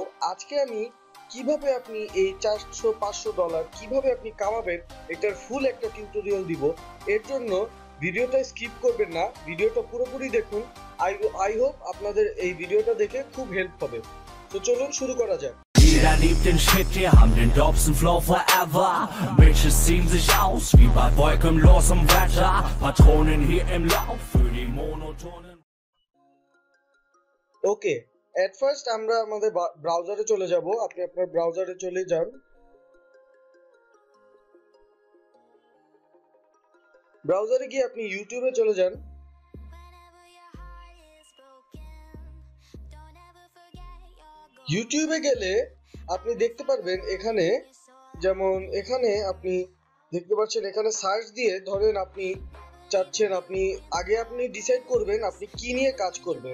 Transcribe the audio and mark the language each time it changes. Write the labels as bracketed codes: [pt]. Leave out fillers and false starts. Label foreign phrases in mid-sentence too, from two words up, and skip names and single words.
[bn] আজকে আমি কিভাবে আপনি এই $400-500 কিভাবে আপনি কামাবেন এটার ফুল একটা টিউটোরিয়াল দিব। এর জন্য ভিডিওটা স্কিপ করবেন না, ভিডিওটা পুরোপুরি দেখুন। [en] I hope [bn] আপনাদের এই ভিডিওটা দেখে খুব হেল্প হবে। তো চলুন শুরু করা যাক। [de] Jeder liebt den Shit, wir haben den Dobson Flow forever. Bitches ziehen sich aus, wie bei wolkenlosem Wetter. Patronen hier im Lauf für die monotonen. [bn] ওকে, [en] at first [bn] আমরা আমাদের ব্রাউজারে চলে যাব। আপনি আপনার ব্রাউজারে চলে যান। ব্রাউজারে গিয়ে আপনি ইউটিউবে চলে যান। ইউটিউবে গেলে আপনি দেখতে পারবেন এখানে, যেমন এখানে আপনি দেখতে পাচ্ছেন, এখানে সার্চ দিয়ে ধরেন আপনি চাচ্ছেন, আপনি ডিসাইড করবেন আপনি কি নিয়ে কাজ করবেন।